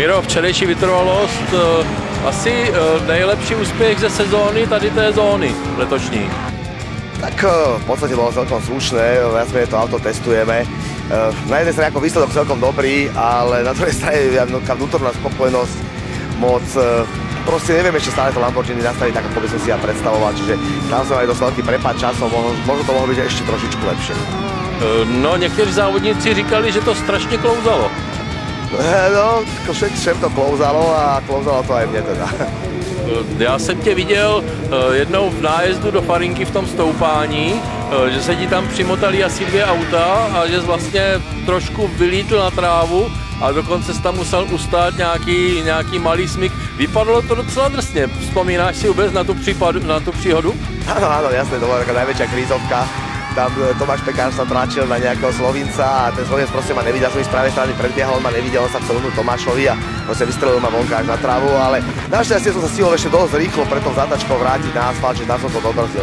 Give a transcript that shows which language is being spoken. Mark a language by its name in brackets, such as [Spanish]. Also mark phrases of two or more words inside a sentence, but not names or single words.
[Czech] včerejší vytrvalost, asi nejlepší úspěch ze sezóny tady té zóny letošní. [Slovak] Tak v podstate bolo celkom slušné, viac menej to auto testujeme. Na jednej strane ako výsledok celkom dobrý, ale na druhej strane taká vnútorná spokojnosť moc. Proste neviem ešte stále to Lamborghini nastaviť tak, ako by som si ja predstavoval, čiže tam som aj dosť veľký prepad časom, možno to mohlo byť ešte trošičku lepšie. [Czech] No, někteří závodníci říkali, že to strašně klouzalo. No, všem to klouzalo a klouzalo to [Slovak] aj mne [Czech] teda. Já jsem tě viděl jednou v nájezdu do Farinky v tom stoupání, že se ti tam přimotali asi 2 auta a že jsi vlastně trošku vylítl na trávu a dokonce jsi tam musel ustát nějaký malý smyk. Vypadalo to docela drsně. Vzpomínáš si vůbec na tu příhodu? [Slovak] Áno, jasne, to bola taká najväčšia krízovka. Tam Tomáš Pekár sa tlačil na nejakého Slovinca a ten Slovinec proste ma nevidel, som z pravej strany predbiehal, on ma nevidel, on sa chcel uhnúť Tomášovi a proste vystrelil ma vonka až na trávu, ale našťastie som sa stihol ešte dosť rýchlo pre tou zatačkou vrátiť na asfalt, že tam som to dobrzdil.